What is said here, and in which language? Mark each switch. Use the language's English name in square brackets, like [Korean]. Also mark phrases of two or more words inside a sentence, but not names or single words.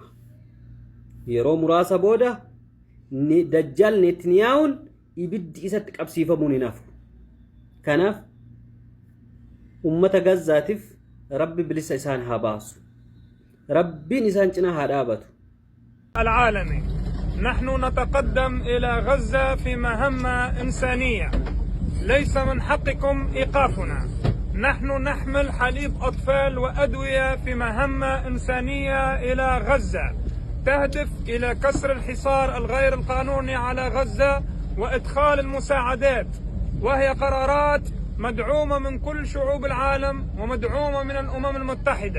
[Oromo] Yeroo muraasa booda dajjaal neetniyaa'uun ibiddi isatti qabsiifamuun hin hafu. Kanaaf ummata gazzaatiif rabbi bilisa isaan haa baasu. Rabbiin isaan cinaa haa dhaabatu. [Arabic] العالمي نحن نتقدم إلى غزة في مهمة إنسانية ليس من حقكم إيقافنا. نحن نحمل حليب أطفال وأدوية في مهمة إنسانية إلى غزة تهدف إلى كسر الحصار الغير القانوني على غزة وإدخال المساعدات، وهي قرارات مدعومة من كل شعوب العالم ومدعومة من الأمم المتحدة.